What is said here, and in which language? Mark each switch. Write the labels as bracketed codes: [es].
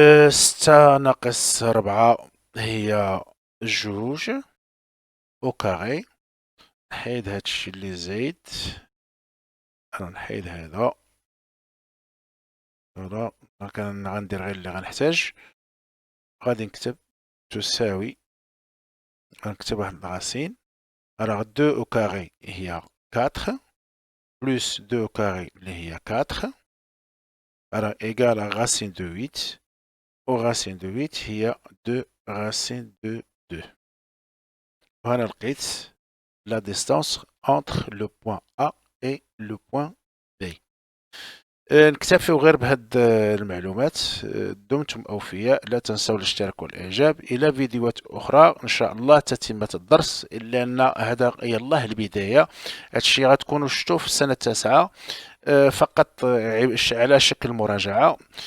[ar] 6 ناقص 4 هي 2 او كاري. نحيد هادشي اللي زايد، انا نحيد هذا، فوالا غندير غير اللي غنحتاج. غادي نكتب تساوي، غنكتب واحد الغاسين. [fr] alors 2 au carré هي 4 plus 2 au carré [ar] اللي هي [fr] 4، alors égal à racine de 8. au racine de 8 هي 2 racine de 2. [ar] وهنا لقيت [fr] la distance entre le point A et le point B. [ar] نكتفي غير بهاد المعلومات. دمتم أوفياء، لا تنسوا الاشتراك والإعجاب. إلى فيديوهات أخرى إن شاء الله تتمة الدرس، إلا أن هذا يلاه البداية. هادشي غتكونوا شفتوه في السنة التاسعة فقط على شكل مراجعة.